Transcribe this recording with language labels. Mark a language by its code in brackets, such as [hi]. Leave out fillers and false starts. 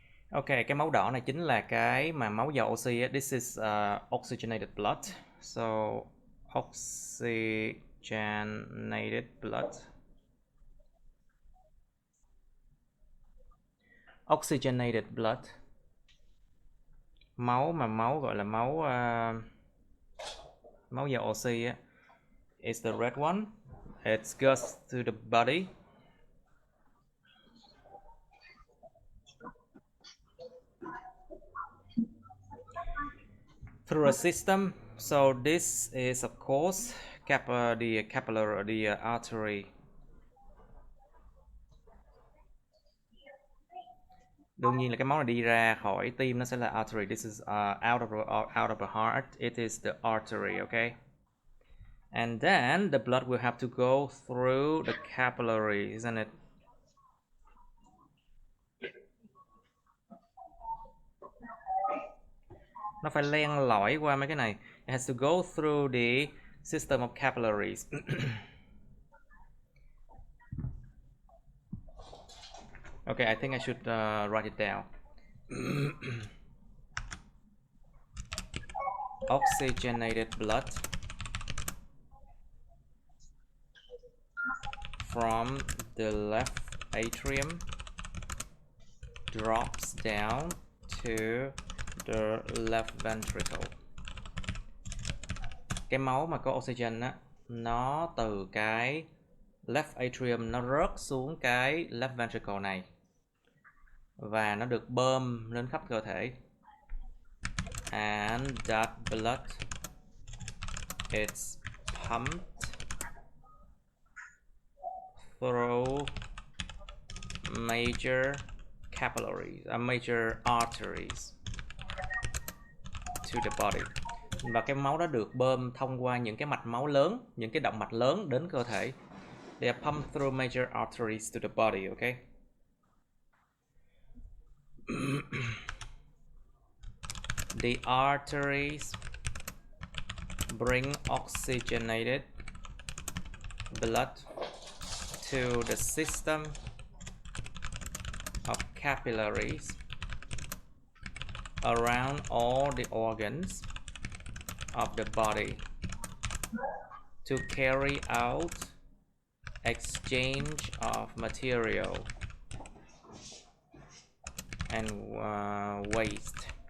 [vi] Ok, cái máu đỏ này chính là cái mà máu giàu oxy. [en] This is oxygenated blood. So oxygenated blood. Oxygenated blood. [vi] Máu gọi là máu giàu oxy á. [en] It's the red one. It goes to the body. Through a system. So this is of course the capillary, the artery. [vi] Đương nhiên là cái máu này đi ra khỏi tim nó sẽ là artery. [en] This is out of the heart. It is the artery, okay? And then the blood will have to go through the capillary, isn't it? [vi] Nó phải len lỏi qua mấy cái này. [en] It has to go through the system of capillaries. Okay, I think I should write it down. Oxygenated blood from the left atrium drops down to the left ventricle. [vi] Cái máu mà có oxygen á, nó từ cái left atrium nó rớt xuống cái left ventricle này và nó được bơm lên khắp cơ thể. [en] And that blood is pumped through major capillaries, major arteries to the body. [vi] Và cái máu đó được bơm thông qua những cái mạch máu lớn, những cái động mạch lớn đến cơ thể. [en] They are pumped through major arteries to the body, okay? The arteries bring oxygenated blood to the system of capillaries around all the organs of the body to carry out exchange of material and waste.